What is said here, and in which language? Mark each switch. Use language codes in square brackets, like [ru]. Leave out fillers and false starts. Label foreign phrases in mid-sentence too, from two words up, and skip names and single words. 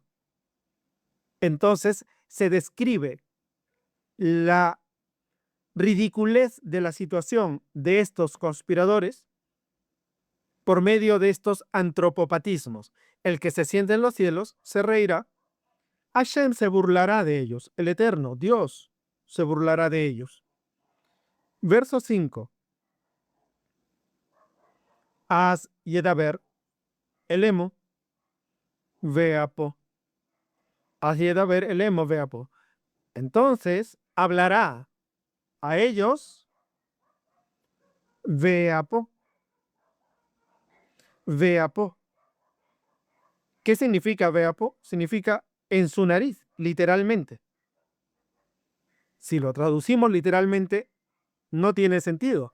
[es] Entonces se describe la ridiculez de la situación de estos conspiradores por medio de estos antropopatismos. El que se siente en los cielos se reirá, Hashem se burlará de ellos, el Eterno, Dios, se burlará de ellos. Verso 5. [he] אז ידבר אלימו באפו. אז ידבר אלימו באפו. [es] Entonces hablará a ellos veapo. Veapo. ¿Qué significa veapo? Significa en su nariz, literalmente. Si lo traducimos literalmente, no tiene sentido.